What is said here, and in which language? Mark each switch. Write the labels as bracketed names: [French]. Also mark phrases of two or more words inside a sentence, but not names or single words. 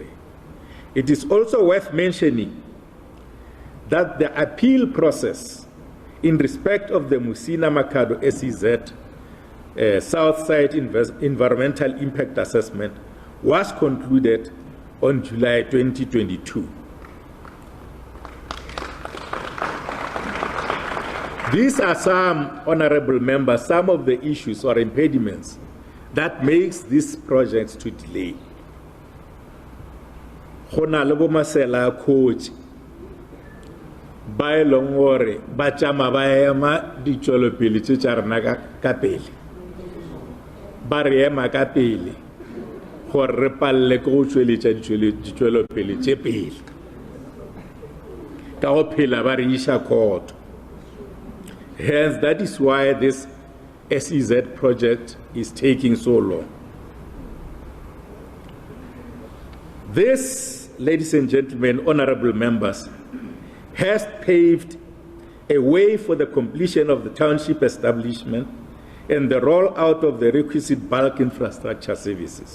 [English] It is also worth mentioning that the appeal process in respect of the Musina Makhado SEZ Southside Environmental Impact Assessment was concluded on July 2022. These are some, honorable members, some of the issues or impediments that makes these projects to delay. [Northern Sotho] Hona le bo masela coach ba elong hore ba tšama ba ema ditšwelopele tše tša rena ka pele, ba re ema ka pele gore re palle ke go tšweletša ditšwelopele tše pele ka go phela ba re iša khoto. [English] Hence, that is why this SEZ project is taking so long. This, ladies and gentlemen, honorable members, has paved a way for the completion of the township establishment and the rollout of the requisite bulk infrastructure services.